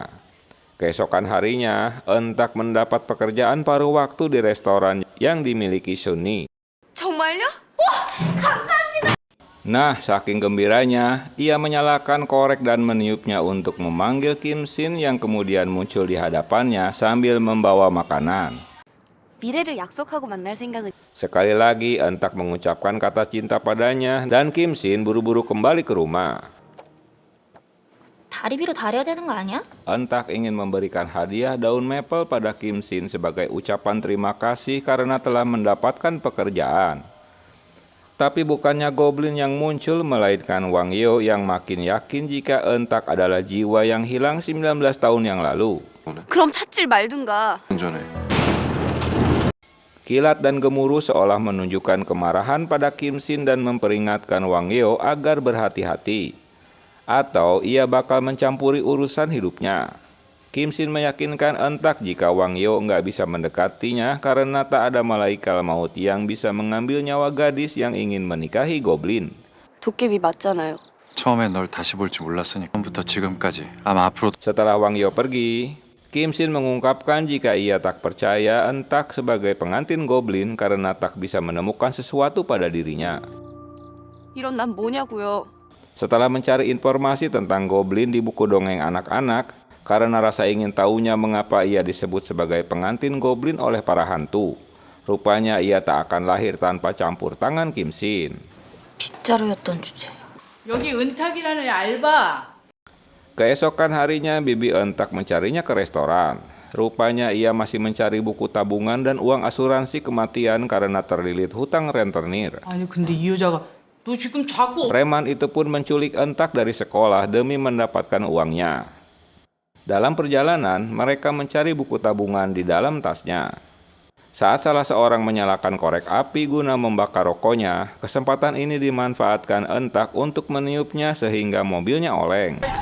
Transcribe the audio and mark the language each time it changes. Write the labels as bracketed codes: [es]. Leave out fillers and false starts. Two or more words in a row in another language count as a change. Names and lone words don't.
[id] Keesokan harinya, Entak mendapat pekerjaan paruh waktu di restoran yang dimiliki Sunni. [ko] 정말요? [id] Nah, saking gembiranya, ia menyalakan korek dan meniupnya untuk memanggil Kim Shin yang kemudian muncul di hadapannya sambil membawa makanan. [ko] 미래를 약속하고 만날 생각은 [id] Sekali lagi, Entak mengucapkan kata cinta padanya dan Kim Shin buru-buru kembali ke rumah. [ko] 다리 위로 다려야 되는 거 아니야? [id] Entak ingin memberikan hadiah daun maple pada Kim Shin sebagai ucapan terima kasih karena telah mendapatkan pekerjaan. Tapi bukannya goblin yang muncul, melainkan Wang Hyo yang makin yakin jika Entak adalah jiwa yang hilang 19 tahun yang lalu. [ko] 그럼 찾질 말든가. 운전해. [id] Kilat dan gemuruh seolah menunjukkan kemarahan pada Kim Shin dan memperingatkan Wang Hyo agar berhati-hati. Atau ia bakal mencampuri urusan hidupnya. Kim Shin meyakinkan Entak jika Wang Hyo nggak bisa mendekatinya karena tak ada malaikat maut yang bisa mengambil nyawa gadis yang ingin menikahi goblin. [ko] 도깨비 맞잖아요. 처음에 널 다시 볼지 몰랐으니 처음부터 지금까지 아마 앞으로 [id] Setelah Wang Hyo pergi, Kim Shin mengungkapkan jika ia tak percaya Entak sebagai pengantin goblin karena tak bisa menemukan sesuatu pada dirinya. [ko] 이런 난 뭐냐고요. [id] Setelah mencari informasi tentang goblin di buku dongeng anak-anak, karena rasa ingin tahunya mengapa ia disebut sebagai pengantin goblin oleh para hantu, rupanya ia tak akan lahir tanpa campur tangan Kim Shin. [ko] 빗자루였던 주제. 여기 은탁이라는 알바. [id] Keesokan harinya, Bibi Entak mencarinya ke restoran. Rupanya ia masih mencari buku tabungan dan uang asuransi kematian karena terlilit hutang rentenir. [ko] 아니 근데 이 여자가 너 지금 자꾸 [id] Preman itu pun menculik Entak dari sekolah demi mendapatkan uangnya. Dalam perjalanan, mereka mencari buku tabungan di dalam tasnya. Saat salah seorang menyalakan korek api guna membakar rokoknya, kesempatan ini dimanfaatkan Entak untuk meniupnya sehingga mobilnya oleng.